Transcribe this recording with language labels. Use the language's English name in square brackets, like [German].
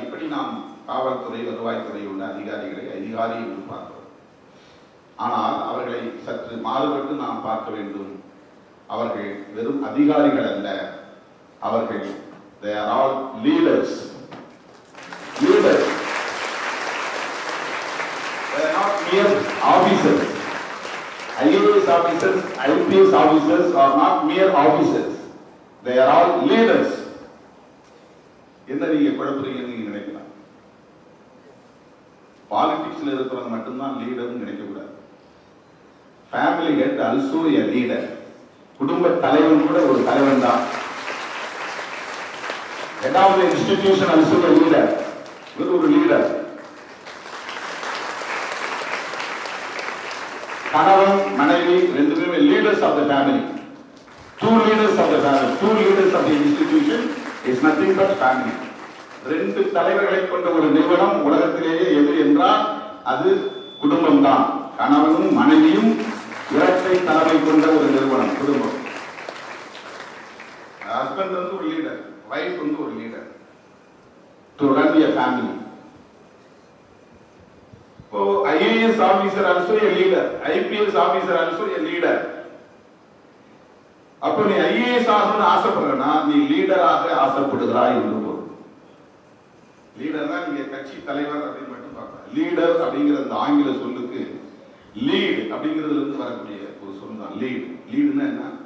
[Tamil] இப்படி நாம் காவல்துறை, வருவாய்த்துறை உள்ள அதிகாரிகளை அதிகாரி என்று பார்க்கிறோம். ஆனால் அவர்களை சற்று மாறுபட்டு நாம் பார்க்க வேண்டும். அவர்கள் வெறும் அதிகாரிகள் அல்ல, அவர்கள் [English] they are all leaders. Leaders. They are not mere officers. IAS officers, IPS officers are not mere officers. They are all leaders. [Tamil] என்ன நீங்க குழப்பறீங்கன்னு நீங்க நினைக்கலாம். பாலிடிக்ஸ்ல இருக்கிறவங்க மட்டும்தான் லீடர்னு நினைக்க கூடாது. [English] Family head also a leader. [Tamil] குடும்ப தலைவன் கூட ஒரு தலைவன் தான். [English] Head of the institution also a leader. ஒரு leader. [Tamil] கணவன் மனைவி ரெண்டு பேரும் [English] Leaders of the family. Two leaders of the family, two leaders of the institution is nothing but family. [Tamil] ரெண்டு தலைவர்களை கொண்ட ஒரு நிறுவனம் உலகத்திலேயே எது என்றால் அது குடும்பம் தான். கணவனும் மனைவியும் இரட்டை தலைமை கொண்ட ஒரு நிறுவனம் குடும்பம். ஹஸ்பண்ட் வந்து ஒரு லீடர், வைஃப் வந்து ஒரு leader [English] to run a family. So IAS officer also a leader, IPS officer also a leader. [Tamil] அப்போ நீ ஐஏஎஸ் ஆகணும்னு ஆசைப்படுறனா நீ லீடராக ஆசைப்படுகிறாய் என்று பொருள். லீடர்னா நீங்க கட்சி தலைவர் அப்படின்னு மட்டும் பார்க்கலாம். லீடர் அப்படிங்கிற அந்த ஆங்கில சொல்லுக்கு லீட் அப்படிங்கிறதுல இருந்து வரக்கூடிய ஒரு சொல் தான் லீட். லீடுன்னா என்ன?